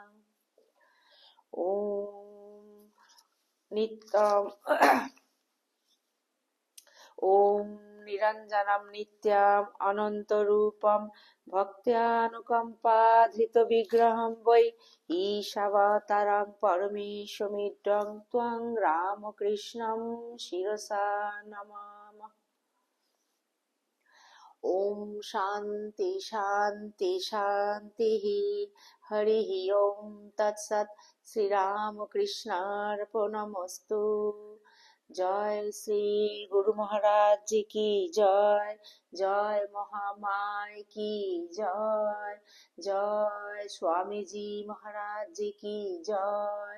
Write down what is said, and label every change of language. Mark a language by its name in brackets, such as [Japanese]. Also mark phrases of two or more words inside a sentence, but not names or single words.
[Sanskrit] ওম নিত্যম ওম নিরঞ্জনম নিত্যম অনন্তরূপম ভক্ত্যানুকম্পাধৃত বিগ্রহম বৈ ঈশাবতারং পরমেশমিড্ডং ত্বং রামকৃষ্ণং শিরসা নমামঃ। ওম শান্তি শান্তি শান্তি। হরি ওম তৎসৎ। শ্রীরামকৃষ্ণার্পণমস্তু। [Hindi] जय श्री गुरु महाराज जी की जय। जय महामाय की जय। जय स्वामीजी महाराज जी की जय।